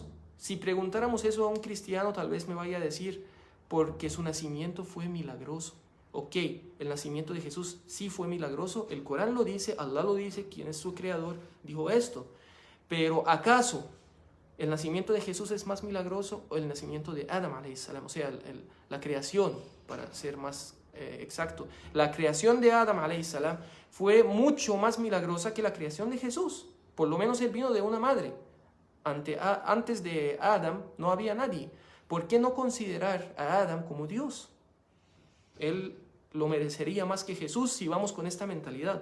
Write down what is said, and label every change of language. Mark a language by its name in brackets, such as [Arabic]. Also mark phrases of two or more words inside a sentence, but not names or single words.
[Spanish] Si preguntáramos eso a un cristiano, tal vez me vaya a decir, porque su nacimiento fue milagroso. Ok, el nacimiento de Jesús sí fue milagroso, el Corán lo dice, Allah lo dice, quien es su creador, dijo esto. Pero ¿acaso el nacimiento de Jesús es más milagroso o el nacimiento de Adam [Arabic] عليه السلام? [Spanish] O sea, la creación, para ser más exacto. La creación de Adam [Arabic] عليه السلام [Spanish] fue mucho más milagrosa que la creación de Jesús. Por lo menos él vino de una madre. Antes de Adam no había nadie. ¿Por qué no considerar a Adam como Dios? Él lo merecería más que Jesús si vamos con esta mentalidad.